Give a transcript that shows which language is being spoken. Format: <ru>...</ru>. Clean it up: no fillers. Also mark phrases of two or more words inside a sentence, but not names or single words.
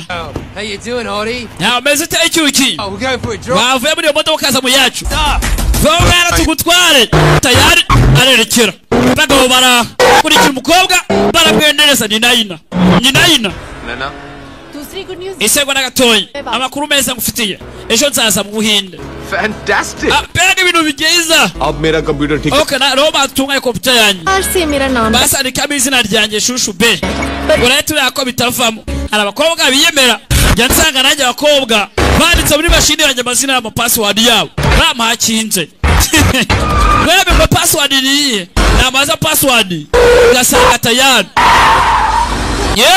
<en>How you doing, Hardy? Now,</en> <rw>meze icyuki.</rw> <en>Oh, we're going for a drop.</en> <rw>Bavuye muri modoka kaza mu yacu. Vogera tugutware. Tayari arerekera. Bagabo bara kuri umukobwa baramwendereza ni Naina. Ni Naina.</rw> <hi>नैना दूसरी गुड न्यूज़</hi> <rw>Isego na gatoyi. Amakuru meza ngufitiye. Ejo nzaza mu Buhinde.</rw> <en>फैंटास्टिक</en> <rw>Pega ibintu bigeza.</rw> <hi>अब मेरा कंप्यूटर ठीक है</hi> <rw>Okay, na Roma tungaye computer yanyu.</rw> <hi>आज से मेरा नाम</hi> <rw>Basa ni izina ryanjye Shushu B. Uretse yako bitavamo. Hari abakobwa biyemera. Njya nsanga nanjye abakobwa banditse muri mashini yanjye amazina y'ama password yabo. Bampakinze. Mwebe ngo password niye. Namaza password. Gasanga tayari. Yeah.</rw>